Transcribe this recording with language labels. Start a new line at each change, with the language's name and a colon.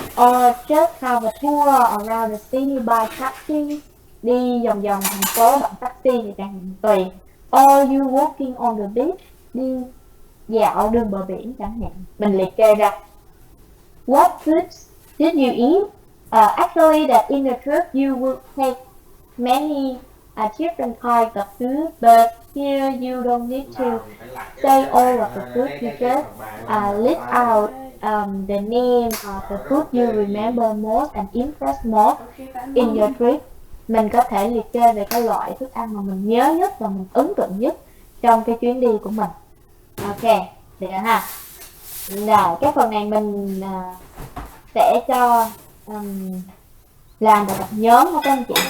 English: Or just have a tour around the city by taxi.
Vietnamese: Đi vòng vòng thành phố bằng taxi thì chẳng hạn, tùy.
English: Or you walking on the beach.
Vietnamese: Đi dạo đường bờ biển chẳng hạn. Mình liệt kê ra.
English: What foods did you eat? Actually, that in the trip you will take many different kinds of food, but here you don't need to say all of the food. You just list out the name of the food you remember most and impress most in your trip.
Vietnamese: Mình có thể liệt kê về cái loại thức ăn mà mình nhớ nhất và mình ấn tượng nhất trong cái chuyến đi của mình. Ok, được ha. Rồi, cái phần này mình sẽ cho làm bài tập nhóm của các anh chị.